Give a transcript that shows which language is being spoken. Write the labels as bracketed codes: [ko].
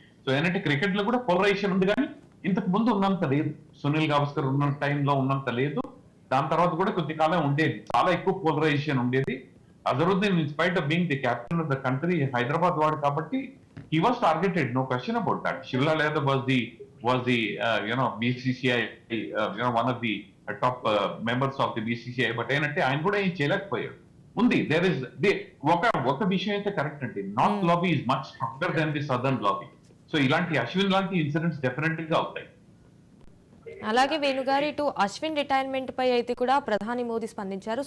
[te] So ఏంటంటే cricket లో కూడా పోలరైజేషన్ ఉంది, కానీ ఇంతకు ముందు ఉన్నంత లేదు. సునీల్ గవాస్కర్ ఉన్న టైంలో ఉన్నంత లేదు. దాని తర్వాత కూడా కొద్ది కాలం ఉండేది, చాలా ఎక్కువ పోలరైజేషన్ ఉండేది. [en] Azharuddin in spite of being the captain of the country, [te] Hyderabad వాడు కాబట్టి [en] he was targeted, no question about that. Shivlal Yadav was the BCCI, one of the top members of the BCCI. [te] But ఏంటంటే ఆయన కూడా ఏం చేయలేకపోయాడు. ఉంది [en] there is [te] ఒక విషయం అయితే కరెక్ట్ అండి, [en] North lobby is much stronger then the southern lobby. [te] So ఇలాంటి అశ్విన్ లాంటి ఇన్సిడెంట్స్ డెఫినెట్ గా అవుతాయి. అలాగే వేణుగారు, ఇటు అశ్విన్ రిటైర్మెంట్ పై అయితే కూడా ప్రధాని మోదీ స్పందించారు.